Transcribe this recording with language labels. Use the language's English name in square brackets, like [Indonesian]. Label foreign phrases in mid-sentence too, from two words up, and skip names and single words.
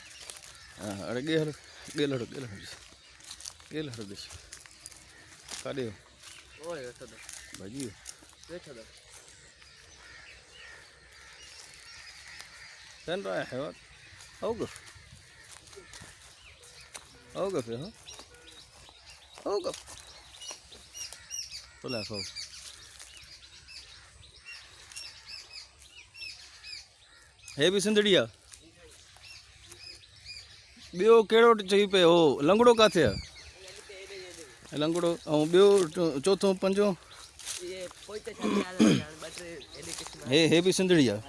[Arabic] فين رايح يا ولد؟ اوقف اوقف يا ها، اوقف. طلع فوق. [Sindhi] हे भी सिंधड़िया ॿियो कहिड़ो चई पियो हो? लंगड़ो किथे आहे? लंगड़ो ऐं ॿियो चौथों पंजो हे भी सिंधड़ी आहे।